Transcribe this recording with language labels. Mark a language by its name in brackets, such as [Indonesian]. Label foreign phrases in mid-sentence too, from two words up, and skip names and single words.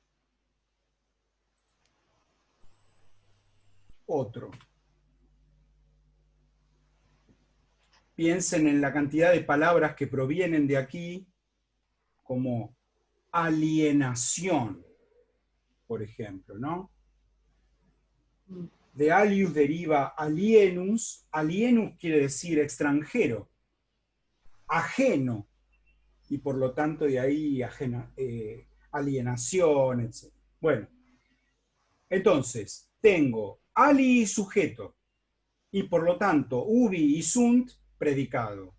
[Spanish] Otro. Piensen en la cantidad de palabras que provienen de aquí, como alienación, por ejemplo, ¿no? De alius deriva alienus. Alienus quiere decir extranjero, ajeno, y por lo tanto de ahí alienación, etc. Bueno, entonces, tengo ali sujeto, y por lo tanto ubi y sunt predicado.